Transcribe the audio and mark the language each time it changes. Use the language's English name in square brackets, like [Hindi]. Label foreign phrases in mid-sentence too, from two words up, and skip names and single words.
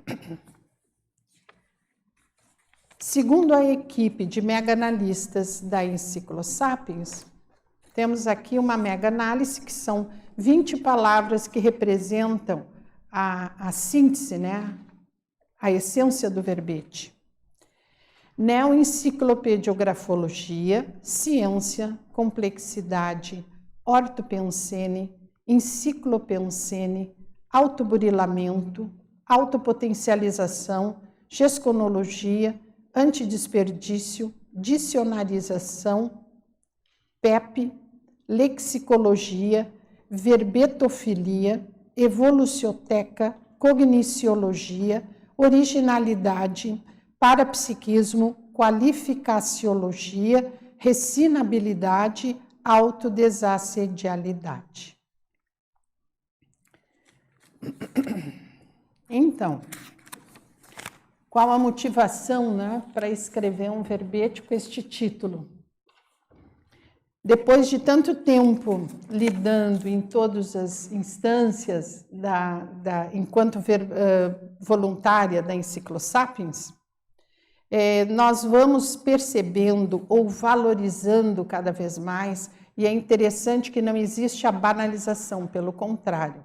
[Portuguese] Segundo a equipe de mega-analistas da Enciclosapiens, temos aqui uma mega-análise que são 20 palavras que representam a síntese, né? A essência do verbete. Neoenciclopediografologia, ciência, complexidade, ortopensene, enciclopensene, autoburilamento, autopotencialização, gesconologia, antidesperdício, dicionarização, PEP, lexicologia, verbetofilia, evolucioteca, cogniciologia, originalidade, parapsiquismo, qualificaciologia, recinabilidade, autodesassedialidade. Então, qual a motivação, né, para escrever um verbete com este título? Depois de tanto tempo lidando em todas as instâncias enquanto voluntária da Enciclosapiens, nós vamos percebendo ou valorizando cada vez mais, e é interessante que não existe a banalização, pelo contrário.